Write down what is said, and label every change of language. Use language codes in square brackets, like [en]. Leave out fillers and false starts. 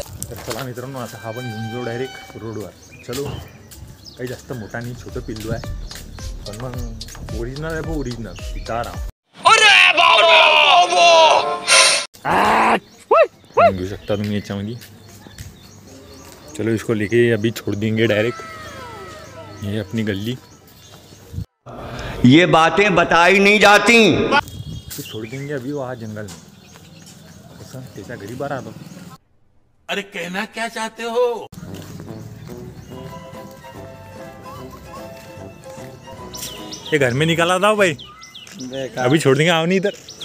[mr] तर चला मित्रांनो आता हा पण घेऊन जाऊ डायरेक्ट रोडवर. [hi] चलो, [mr] काही जास्त मोठा नाही, छोटं पिल्लू आहे पण मग ओरिजिनल आहे. भाऊ ओरिजिनल सितारा. घेऊ शकता तुम्ही याच्यामध्ये. [hi] चलो इसको लेके अभी छोड़ देंगे डायरेक्ट. ये अपनी गली. ये बातें बताई नहीं जाती. तो छोड़ देंगे अभी वहाँ जंगल में. [mr] कसं त्याच्या घरी बारा आलो. [hi] अरे कहना क्या चाहते हो. ये घर में निकाला था भाई. अभी छोड़ देंगे. आओ नहीं इधर.